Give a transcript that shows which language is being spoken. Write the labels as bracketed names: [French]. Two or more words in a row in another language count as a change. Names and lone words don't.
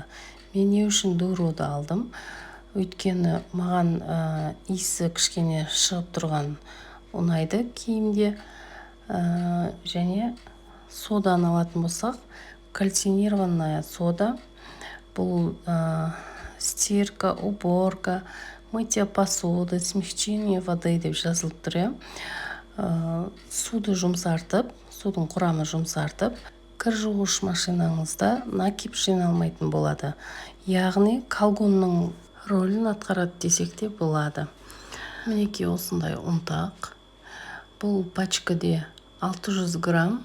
[Kazakh] Мен не үшін дуроды алдым? Өйткені маған иісі кішкене шығып тұрған ұнайды киімде. Және соданы алатын болсақ, [Russian] кальцинированная сода. [Kazakh] Бұл [Russian] стирка, уборка, мытье посуды, смягчение воды [Kazakh] деп жазылып тұр. Суды жұмсартып, судың құрамы жұмсартып, кір жуғыш машинаңызда накип жиналмайтын болады. Яғни колгонның рөлін атқарады десек те болады. Мінекей осындай ұнтақ. Бұл пачкаде 600 грамм.